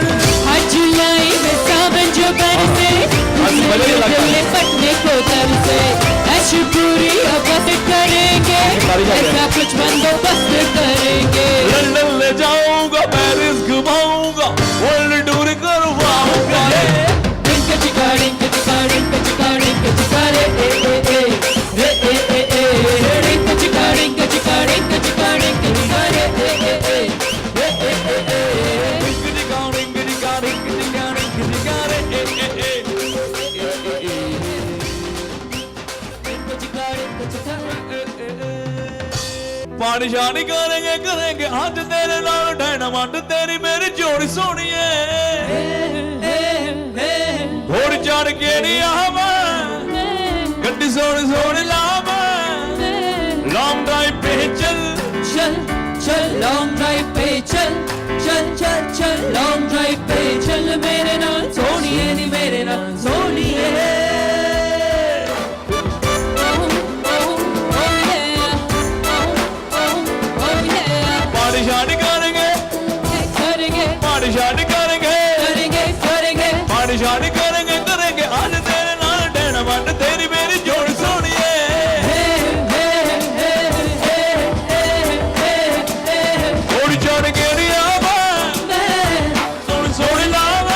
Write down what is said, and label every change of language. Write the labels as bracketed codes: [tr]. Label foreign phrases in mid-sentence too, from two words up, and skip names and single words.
[hi] हर जुलाई में सावन जो बरसे, दिल पटने को तरसे। ऐश पूरी अबस करेंगे, ऐसा कुछ बंदोबस्त करेंगे। लंदन ले जाऊंगा, पेरिस घुमाऊंगा, [en] world tour [hi] करवाऊंगा। डिंक चिका डिंक चिका डिंक चिका डिंक चिका रे ए ए ए रे ए ए ए। डिंक चिका डिंक चिका डिंक चिका डिंक चिका रे ए ए ए रे ए ए ए। डिंक चिका डिंक चिका डिंक चिका डिंक चिका रे ए ए ए। डिंक चिका डिंक चिका रे ए ए ए। पानी शानी करेंगे करेंगे आज [pa] तेरे नाल [hi] डायनामाइट तेरी मेरी जोड़ी सोनी है। [pa] घोड़ी चढ़ के नहीं आवा, गड्डी सोनी सोनी लावा। [en] long drive [hi] पे चल चल चल [en] long drive [hi] पे चल चल चल चल [en] long drive [hi] पे चल [pa] मेरे नाल सोनिए नी मेरे नाल सोनिए। [hi] पानी शानी करेंगे करेंगे पानी शानी करेंगे करेंगे करेंगे पानी शानी करेंगे करेंगे आज [pa] तेरे नाल [hi] डायनामाइट तेरी मेरी जोड़ी सोनी है। [pa] घोड़ी चढ़ के नहीं आवा, सोनी सोनी लावा।